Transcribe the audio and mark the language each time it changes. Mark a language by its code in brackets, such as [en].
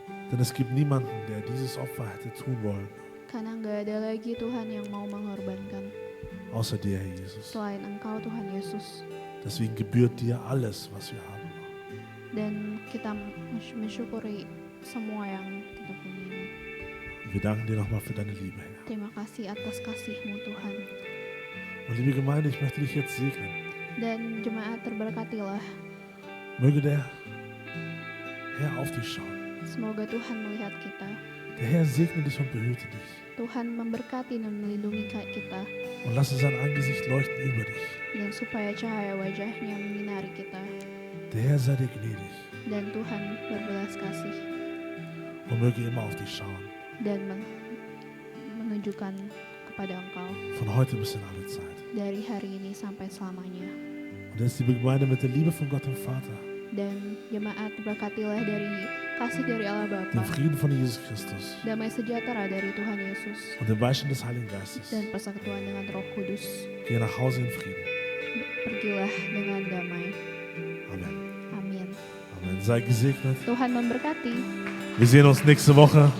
[de] Denn es gibt niemanden, der dieses Opfer hätte tun wollen, [id] Karena nggak ada lagi Tuhan yang mau mengorbankan [de] außer dir, Herr Jesus. [id] selain Engkau Tuhan Yesus. [de] Deswegen gebührt dir alles, was wir haben. [id] Dan kita mensyukuri semua yang kita punya. [de] Und wir danken dir nochmal für deine Liebe, Herr. [id] Terima kasih atas kasih-Mu Tuhan. [de] Und liebe Gemeinde, ich möchte dich jetzt segnen. [id] Dan jemaat terberkatilah. [de] Möge der Herr auf dich schauen. [id] Semoga Tuhan melihat kita. [de] Der Herr segne dich und behüte dich. [id] Tuhan memberkati dan melindungi kita. [de] Und lasse sein Angesicht leuchten über dich. [id] Dan supaya cahaya wajahnya menyinari kita. [de] Der Herr sei dir gnädig [id] Dan Tuhan berbelas kasih. [de] und möge immer auf dich schauen. [id] Dan menunjukkan kepada Engkau. [de] Von heute bis in alle Zeit. [id] Dari hari ini sampai selamanya. [de] Und jetzt, liebe Gemeinde, mit der Liebe von Gott dem Vater, [id] Dan jemaat berkatilah dari kasih dari Allah [de] dem [id] Bapa, [de] Frieden von Jesus Christus [id] damai sejahtera dari Tuhan Yesus, [de] und dem Beistand des Heiligen Geistes. [id] dan persekutuan dengan Roh Kudus. [de] Gehe nach Hause in Frieden. [id] Pergilah dengan damai. [de] Amen. [id] Amin. [de] Amen. Sei gesegnet. [id] Tuhan memberkati. [de] Wir sehen uns nächste Woche.